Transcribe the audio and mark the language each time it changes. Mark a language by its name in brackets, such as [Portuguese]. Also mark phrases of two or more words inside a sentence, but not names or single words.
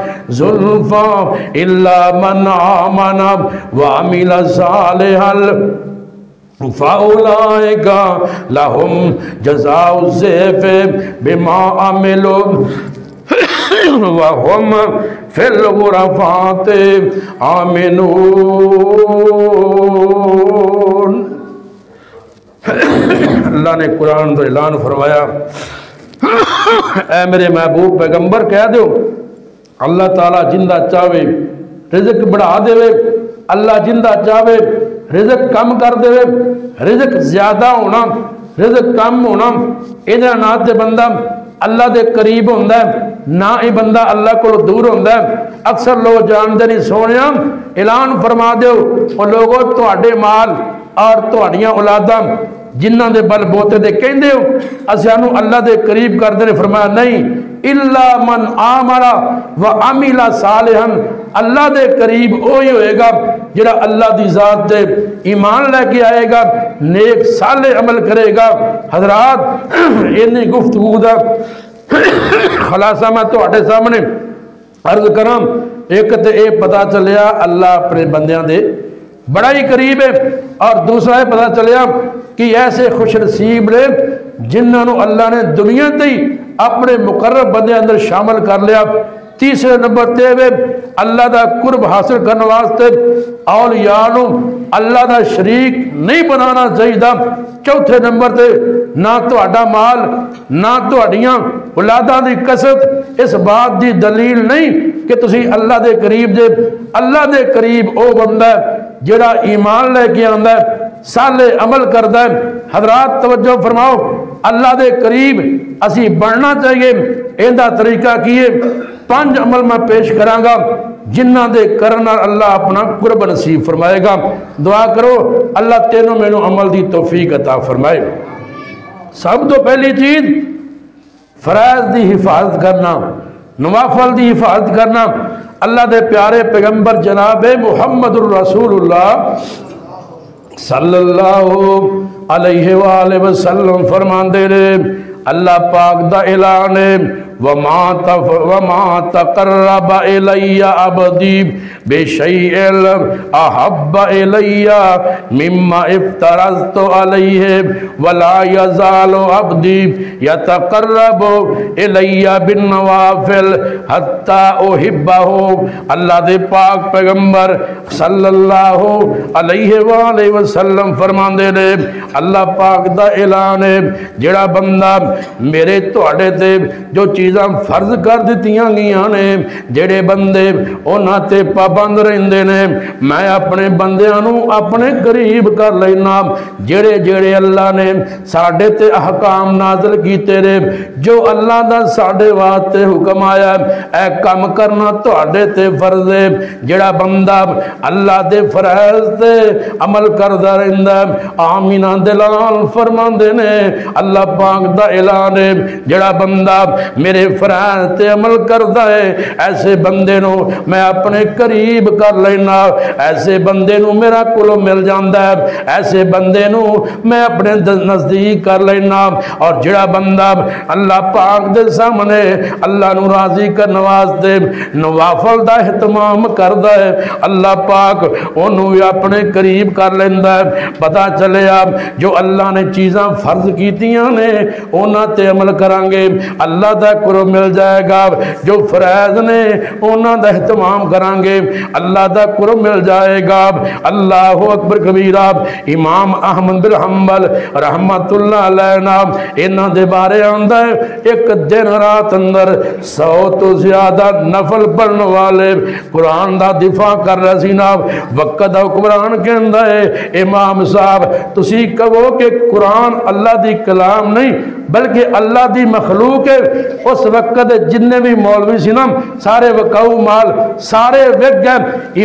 [Arabic] زلفى الا من آمن وعمل صالحا فَأُولَئِكَ لَهُمْ جَزَاءُ الضِّعْفِ بِمَا عَمِلُوا وَهُمْ فِي الْغُرَفَاتِ آمِنُونَ۔ [Punjabi] اللہ نے قرآن کا اعلان فرمایا، اے میرے محبوب پیغمبر کہہ دو اللہ تعالیٰ جندہ چاہے رزق بڑھا دے، اللہ جندہ چاہے رزق کم کر دے، رزق زیادہ ہونا رزق کم ہونا ادھر نہ تے بندہ اللہ دے قریب ہوندہ ہے نہ ہی بندہ اللہ کو دور ہوندہ ہے۔ اکثر لوگ جانتے نہیں سونیا اعلان فرما دیو اور لوگوں تواڈے مال اور تواڈیاں اولاداں جنہاں دے بل بوتے دے کہندے ہو اسانو اللہ دے قریب کر دے، فرمایا نہیں [Arabic] الا من آمن وعمل صالحا، [Punjabi] اللہ دے قریب وہی ہوئے گا جڑا اللہ دی ذات دے ایمان لے کے آئے گا، نیک صالح عمل کرے گا۔ حضرات انہی گفتگو دا خلاصہ میں تواڈے سامنے عرض کراں، ایک تے اے پتہ چلیا اللہ اپنے بندیاں دے بڑا ہی قریب ہے، اور دوسرا ہے پتہ چلیا کہ ایسے خوش نصیب نے جنہاں نو اللہ نے دنیا تے ہی اپنے مقرب بندے اندر شامل کر لیا۔ تیسرے نمبر تے وے اللہ دا قرب حاصل کرنے واسطے اولیاء نو اللہ دا شریک نہیں بنانا چاہیے۔ چوتھے نمبر تے نہ تہاڈا مال نہ تہاڈیاں اولاداں دی کثرت اس بات دی دلیل نہیں کہ تسی اللہ دے قریب جے۔ اللہ دے قریب او بندہ ہے جڑا ایمان لے کے آندا ہے، صالح عمل کردا ہے۔ حضرات توجہ فرماؤ، اللہ دے قریب اسی بڑھنا چاہیے، ایندا طریقہ کیے 5 عمل میں پیش کراں گا جنہاں دے کرن نال اللہ اپنا قرب نصیب فرمائے گا۔ دعا کرو اللہ تینوں مینوں عمل دی توفیق عطا فرمائے۔ سب تو پہلی چیز فرائض دی حفاظت کرنا، نوافل دی حفاظت کرنا۔ اللہ دے پیارے پیغمبر جناب محمد الرسول اللہ [Arabic] صلی اللہ علیہ وآلہ وسلم [Punjabi] فرماندے نے، اللہ پاک دا اعلان ہے [Arabic] وَمَا تَقَرَّبَ إِلَيَّ عَبْدِي بِشَيْءٍ أَحَبَّ إِلَيَّ مِمَّا افْتَرَضْتُ عَلَيْهِ وَلَا يَزَالُ عَبْدِي يَتَقَرَّبُ إِلَيَّ بِالنَّوَافِلِ حَتَّى أُحِبَّهُ۔ [Punjabi] اللہ دے پاک پیغمبر [Arabic] صلی اللہ علیہ وآلہ وسلم [Punjabi] فرماندے نے، اللہ پاک دا اعلان ہے جڑا بندہ میرے تواڈے تے جو چیزاں فرض کر دتیاں گیاں نے، جڑے بندے انہاں تے پابند رہندے نے، میں اپنے بندیاں نو اپنے قریب کر لینا۔ جڑے جڑے اللہ نے ساڈے تے احکام نازل کیتے نے، جو اللہ دا ساڈے واسطے حکم آیا اے کام کرنا تواڈے تے فرض ہے۔ جڑا بندہ اللہ دے فرائض تے عمل کردا رہندا ہے، آمینہ دلال فرماندے نے، اللہ پاک دا اعلان ہے جڑا بندہ میرے فرائض تے عمل کردا ہے، ایسے بندے نو میں اپنے قریب کر لینا، ایسے بندے نو میرا کلو مل جاندا ہے، ایسے بندے نو میں اپنے نزدیک کر لینا۔ اور جڑا بندہ اللہ پاک دے سامنے اللہ نو راضی کرنے واسطے نوافل دا اہتمام کردا ہے، اللہ پاک انہوں بھی اپنے قریب کر لیندا ہے۔ پتہ چلے آپ جو اللہ نے چیزاں فرض کیتیاں نے انہاں تے عمل کرانگے اللہ دا قرب مل جائے گا، جو فرائض نے انہاں دا اہتمام کرانگے اللہ دا قرب مل جائے گا۔ [Arabic] اللہ اکبر کبیرہ۔ [Punjabi] امام احمد بن حنبل رحمت اللہ علیہ انہاں دے بارے آندہ ہے ایک دن رات اندر 100 تو زیادہ نفل پڑھنے والے قرآن دا دفاع کر رہے سی نا، وقت حکمران کے اندر ہے امام صاحب تسی کہو کہ قرآن اللہ دی کلام نہیں بلکہ اللہ دی مخلوق ہے، اس وقت جننے بھی مولوی سی نا سارے وقعو مال سارے وک گئے۔